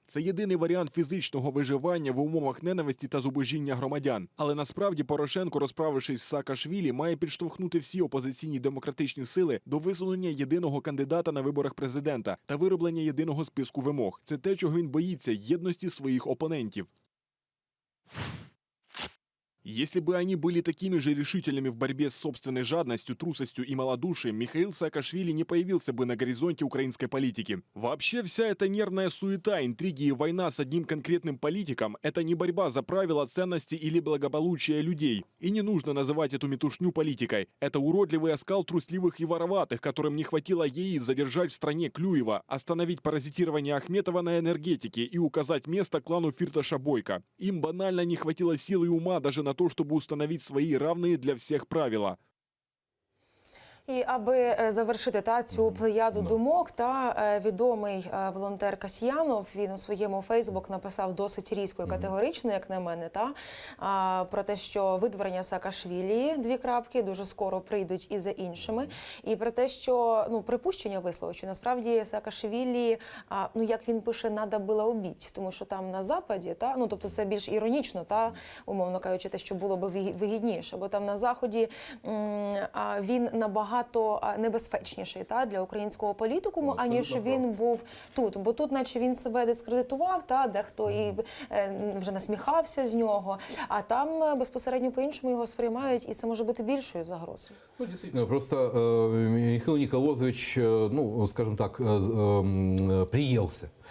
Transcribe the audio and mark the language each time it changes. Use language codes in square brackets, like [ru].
[uk] Це єдиний варіант фізичного виживання в умовах ненависті та зубожіння громадян. Але насправді Порошенко, розправившись з Саакашвілі, має підштовхнути всі опозиційні демократичні сили до висунення єдиного кандидата на виборах президента та вироблення єдиного списку вимог. Це те, чого він боїться – єдності своїх опонентів. [ru] Если бы они были такими же решительными в борьбе с собственной жадностью, трусостью и малодушием, Михаил Саакашвили не появился бы на горизонте украинской политики. Вообще вся эта нервная суета, интриги и война с одним конкретным политиком – это не борьба за правила, ценности или благополучие людей. И не нужно называть эту метушню политикой. Это уродливый оскал трусливых и вороватых, которым не хватило яиц задержать в стране Клюева, остановить паразитирование Ахметова на энергетике и указать место клану Фирташа-Бойко. Им банально не хватило сил и ума даже на то, чтобы установить свои равные для всех правила. [uk] І аби завершити цю плеяду думок, відомий волонтер Касьянов, він у своєму Фейсбук написав досить різко і категорично, як на мене, про те, що видворення Саакашвілі, дуже скоро прийдуть і за іншими, і про те, що, припущення висловив, що насправді Саакашвілі, як він пише, [ru] надо [uk] було убити, тому що там на Западі, тобто це більш іронічно, умовно кажучи, те, що було б вигідніше, бо там на Заході він набагато набагато небезпечніший для українського політикуму, [ru] Абсолютно [uk] аніж [ru] прав. [uk] він був тут. Бо тут, наче він себе дискредитував, дехто і вже насміхався з нього, а там безпосередньо по-іншому його сприймають, і це може бути більшою загрозою. [ru] Ну, действительно, просто Михаил Николозович, ну, скажем так, приелся.